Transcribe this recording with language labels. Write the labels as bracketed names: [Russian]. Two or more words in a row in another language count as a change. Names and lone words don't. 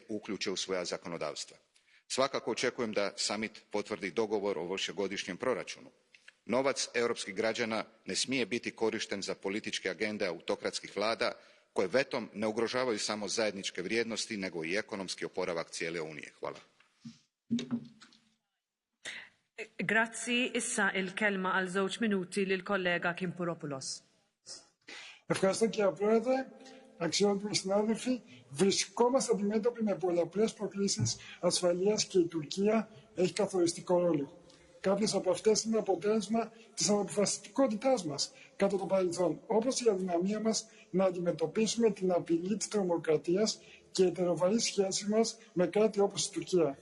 [Croatian] uključe u svoja zakonodavstva. Svakako očekujem da summit potvrdi dogovor o višegodišnjem proračunu. Novac europskih građana ne smije biti korišten za političke agende autokratskih vlada koje vetom ne ugrožavaju samo zajedničke vrijednosti nego i ekonomski oporavak cijele Unije. Hvala. [Maltese] Grazzi, issa il-kelma għal żewġ minuti lil kollega Kimpuropoulos. [Greek] Ευχαριστώ κύριε Πρόεδρε, αξιότιμοι συνάδελφοι. Βρισκόμαστε αντιμέτωποι με πολλαπλές προκλήσεις ασφαλείας και η Τουρκία έχει καθοριστικό ρόλο. Κάποιες από αυτές είναι αποτέλεσμα της αναποφασιστικότητάς μας κατά το παρελθόν, όπως η αδυναμία μας να αντιμετωπίσουμε την απειλή της τρομοκρατίας και η ετεροβαρή σχέση μας με κράτη όπως η Τουρκία.